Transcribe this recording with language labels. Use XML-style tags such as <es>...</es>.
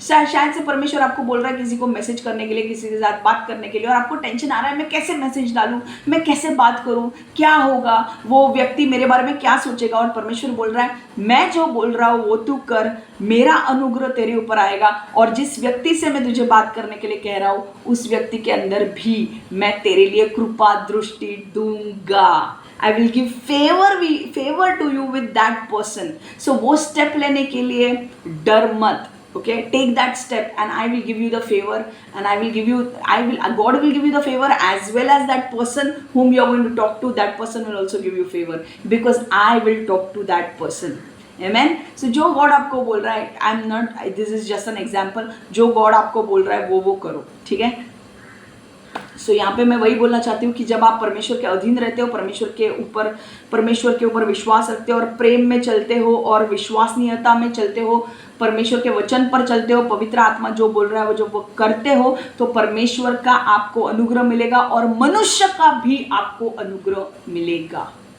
<hi>शायद से परमेश्वर आपको बोल रहा है किसी को मैसेज करने के लिए, किसी के साथ बात करने के लिए, और आपको टेंशन आ रहा है मैं कैसे मैसेज डालूं, मैं कैसे बात करूं, क्या होगा, वो व्यक्ति मेरे बारे में क्या सोचेगा। और परमेश्वर बोल रहा है मैं जो बोल रहा हूँ वो तू कर, मेरा अनुग्रह तेरे ऊपर आएगा, और जिस व्यक्ति से मैं तुझे बात करने के लिए कह रहा हूँ उस व्यक्ति के अंदर भी मैं तेरे लिए कृपा दृष्टि दूंगा।</hi> <en>I will give favor to you with that person. So</en> <hi>वो स्टेप लेने के लिए डर मत,</hi> <en>Okay, take that step and I will give you the favor, and God will give you the favor, as well as that person whom you are going to talk to, that person will also give you favor, because I will talk to that person. Amen.</en> <hi>So जो God आपको बोल रहा है,</hi> <en>I am not, this is just an example,</en> <hi>जो God आपको बोल रहा है वो करो, ठीक है। सो यहाँ पे मैं वही बोलना चाहती हूँ कि जब आप परमेश्वर के अधीन रहते हो, परमेश्वर के ऊपर विश्वास रखते हो और प्रेम में चलते हो और विश्वसनीयता में चलते हो, परमेश्वर के वचन पर चलते हो, पवित्र आत्मा जो बोल रहा है वो जो वो करते हो, तो परमेश्वर का आपको अनुग्रह मिलेगा और मनुष्य का भी आपको अनुग्रह मिलेगा।</hi>